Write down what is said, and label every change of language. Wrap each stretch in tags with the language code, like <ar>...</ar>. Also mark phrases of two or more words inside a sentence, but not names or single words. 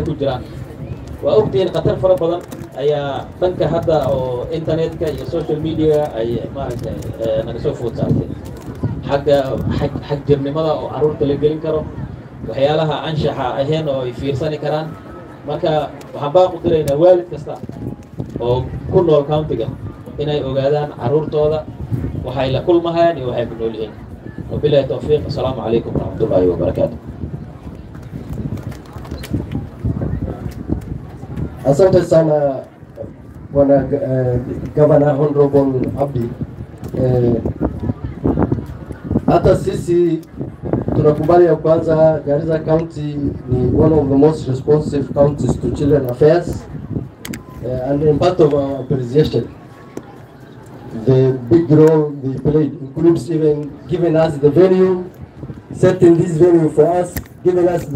<so>ku jiraan waa ogtihiin khatar fara badan ayaa dhanka hadda oo internetka iyo</so> <en>social media</en> <so>ay maaragtay naga soo food saartay xag jirnimada oo carruurta la gelin karo waxyaalaha anshaxa ahayn oo ay fiirsani karaan marka waxaan baa ku diraynaa waalid kasta oo ku nool countiga inay ogaadaan carruurtooda waxay la kulmahayaan iyo waxay ku nool yihiin</so> <ar>وبالله توفيق السلام عليكم ورحمة الله وبركاته.</ar> <sw>Asante sana Bwana Governor Honorable Abdi. Hata sisi tunakubali ya kwanza Garissa County ni</sw> <en>one of the most responsive counties to children affairs and in part of our appreciation the big role they played includes even giving us the venue, setting this venue for us, giving us</en>